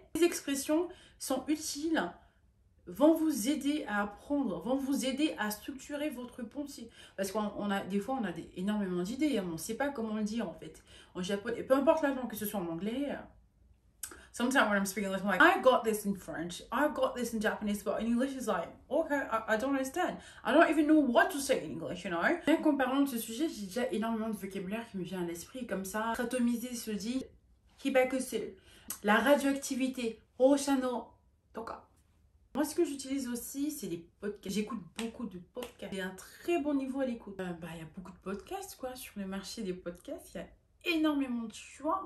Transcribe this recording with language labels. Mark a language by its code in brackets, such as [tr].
[fr] Ces expressions sont utiles, vont vous aider à apprendre, vont vous aider à structurer votre pensée. Parce qu'on a des fois, on a énormément d'idées, on ne sait pas comment le dire en fait. En japonais, peu importe la langue, que ce soit en anglais. [en] Sometimes when I'm speaking English, I'm like, I got this in French, I got this in Japanese, but in English it's like, okay, I don't understand. I don't even know what to say in English, you know. [fr] Bien qu'en parlant de ce sujet, j'ai déjà énormément de vocabulaire qui me vient à l'esprit, comme ça. Atomiser se dit hibakusuru. La radioactivité, hoshano, toka. Moi, ce que j'utilise aussi, c'est les podcasts. J'écoute beaucoup de podcasts. J'ai un très bon niveau à l'écoute. Il y a beaucoup de podcasts, quoi, sur le marché des podcasts. Il y a énormément de choix.